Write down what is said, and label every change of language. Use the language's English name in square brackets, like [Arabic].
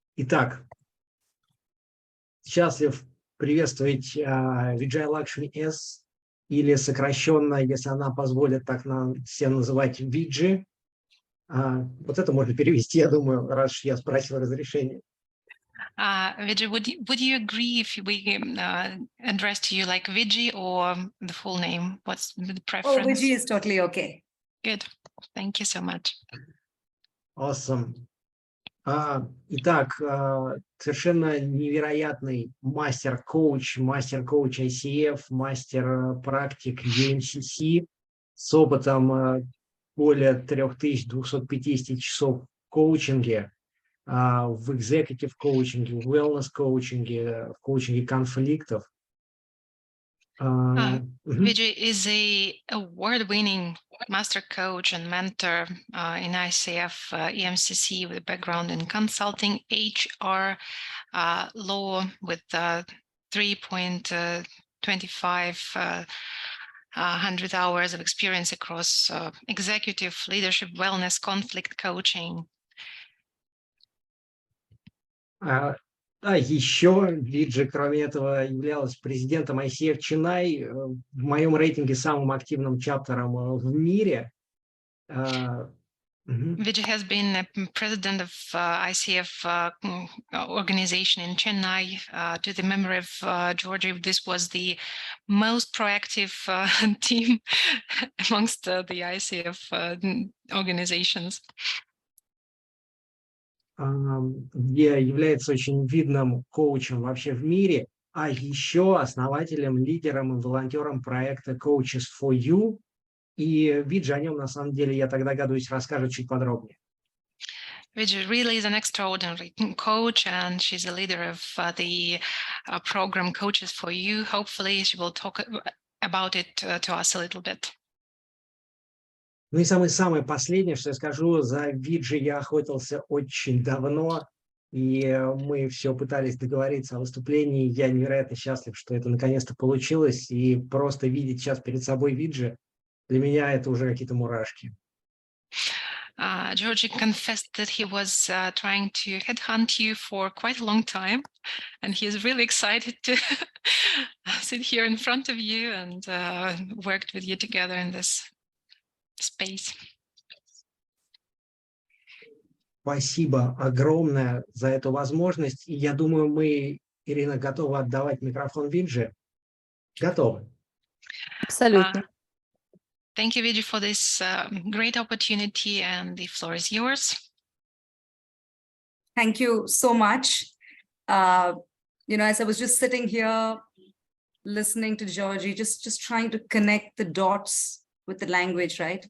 [Russian] Итак, счастлив приветствовать Vijayalakshmi S, или сокращенно, если она позволит так нам всем называть, Виджи. Вот это можно перевести, я думаю, раз я спросил разрешение. [English] Vijay, would you agree if we address to you like Vijay or the full name? What's the preference? Oh, Vijay is totally okay. Good. Thank you so much. Awesome. [Russian] Итак, совершенно невероятный мастер-коуч ICF, мастер-практик UMCC с опытом более 3250 часов в коучинге, в executive коучинге, в wellness коучинге, в коучинге конфликтов. [English] Vijay is a award-winning master coach and mentor in ICF EMCC with a background in consulting, HR, law with 3.25 100 hours of experience across executive leadership, wellness, conflict coaching. [Russian] Еще Виджи, кроме этого, являлась президентом ICF Chennai, в моем рейтинге самым активным чаптером в мире. [English] Vijay has been a president of ICF organization in Chennai. To the memory of Georgie, this was the most proactive team amongst the ICF organizations. [Russian] Где является очень видным коучем вообще в мире, а еще основателем, лидером и волонтером проекта Coaches for You. И Виджи о нем, на самом деле, я так догадываюсь, расскажет чуть подробнее. [English] Vijay really is an extraordinary coach, and she's a leader of the program Coaches for You. Hopefully, she will talk about it to us a little bit. [Russian] Ну и самое последнее, что я скажу, за Виджи я охотился очень давно, и мы все пытались договориться о выступлении. Я невероятно счастлив, что это наконец-то получилось, и просто видеть сейчас перед собой Виджи, для меня это уже какие-то мурашки. [English] Georgie confessed that he was trying to headhunt you for quite a long time, and he is really excited to sit here in front of you and worked with you together in this space. [Russian] Спасибо огромное за эту возможность. И я думаю, мы, Ирина, готовы отдавать микрофон Виджи. Готовы. Абсолютно. [English] Thank you, Vijay, for this great opportunity, and the floor is yours. Thank you so much. As I was just sitting here listening to Georgie, just trying to connect the dots with the language, right?